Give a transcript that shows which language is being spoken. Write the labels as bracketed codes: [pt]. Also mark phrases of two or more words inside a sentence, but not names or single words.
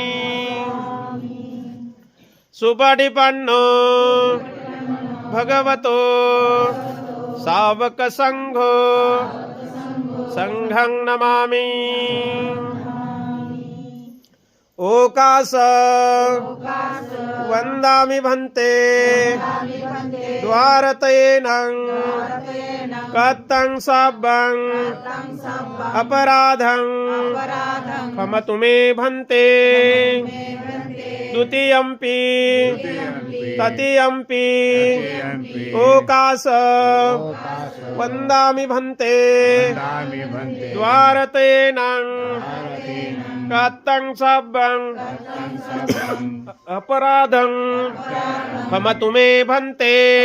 [pi] सुपटिपन्नो भगवतो सावक संघो संघं नमामि. ओकास वंदामि भन्ते द्वारतेन कत्तं सब्बं अपराधं क्षमतु मे भन्ते. द्वितीयंपि तृतीयंपि ओकास वंदामि भन्ते द्वारतेन कत्तं सब्बं अपराधं क्षमतु मे भन्ते.